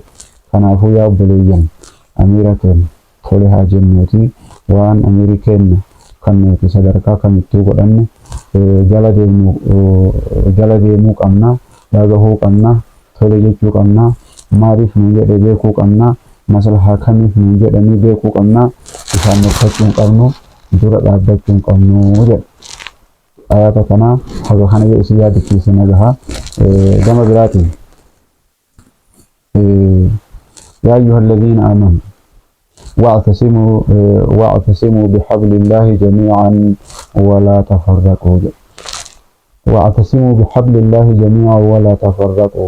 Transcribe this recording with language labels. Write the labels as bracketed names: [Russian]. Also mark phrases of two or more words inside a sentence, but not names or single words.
[Oromo] Kanaafuu yaa obboleeyyan amiira keenya tole haa jennuuti waan amiiri keenya kan nuti sadarkaa kamittuu godhanne jala deemuu qabna dhagahuu qabna tole jechuu qabna maaliif nu jedhe beekuu qabna maslahaa kamiif nu jedhanii beekuu qabna isaan morkachuu hin qabnu dura dhaabbachuu hin qabnu jedha. Ayata kana haga kana yoo isin yaadachiise nagaha gama biraatiin [Arabic] يا أيها الذين آمنوا واعتصموا بحبل الله جميعا ولا تفرقوا. واعتصموا بحبل الله جميعا ولا تفرقوا.